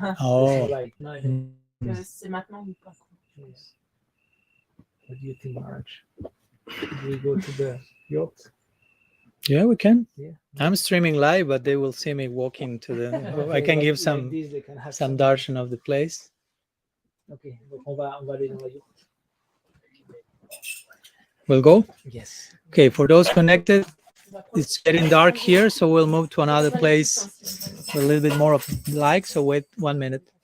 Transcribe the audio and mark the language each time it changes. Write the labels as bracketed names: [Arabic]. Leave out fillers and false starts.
[English] Oh. There's no light. No. [French] C'est maintenant ou pas? [English] Yes. What do you think, Marge? Should we go to the yacht? Yeah, we can. Yeah. I'm streaming live, but they will see me walking to the. I can give some this, they can have darshan of the place. [French] Okay, donc on va aller dans la yacht. [English] We'll go. Yes. Okay, for those connected, it's getting dark here, so we'll move to another place with a little bit more of light. So wait 1 minute.